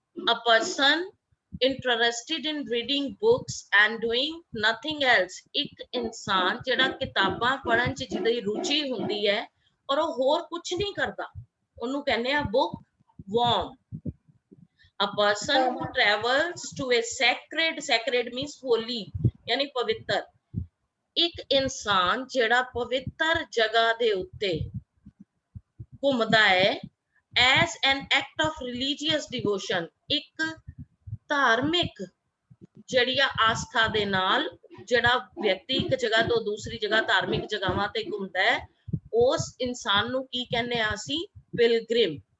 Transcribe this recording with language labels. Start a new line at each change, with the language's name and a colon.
English: A person interested in reading books and doing nothing else,
Punjabi: ਇੱਕ ਇਨਸਾਨ ਜਿਹੜਾ ਕਿਤਾਬਾਂ ਪੜ੍ਹਨ ਚ ਜਿਹਦੀ ਰੁਚੀ ਹੁੰਦੀ ਹੈ ਔਰ ਉਹ ਹੋਰ ਕੁਝ ਨਹੀਂ ਕਰਦਾ, ਉਹਨੂੰ ਕਹਿੰਦੇ ਆ bookworm.
English: A person who travels to a sacred means holy,
Punjabi: ਯਾਨੀ ਪਵਿੱਤਰ. ਇੱਕ ਇਨਸਾਨ ਜਿਹੜਾ ਪਵਿੱਤਰ ਜਗ੍ਹਾ ਦੇ ਉੱਤੇ ਘੁੰਮਦਾ ਹੈ
English: as an act of religious devotion,
Punjabi: ਇੱਕ ਧਾਰਮਿਕ ਜਿਹੜੀ ਆਸਥਾ ਦੇ ਨਾਲ ਜਿਹੜਾ ਵਿਅਕਤੀ ਇੱਕ ਜਗ੍ਹਾ ਤੋਂ ਦੂਸਰੀ ਜਗ੍ਹਾ ਧਾਰਮਿਕ ਜਗ੍ਹਾਵਾਂ ਤੇ ਘੁੰਮਦਾ ਹੈ, ਉਸ ਇਨਸਾਨ ਨੂੰ ਕੀ ਕਹਿੰਦੇ ਆ ਅਸੀਂ pilgrim.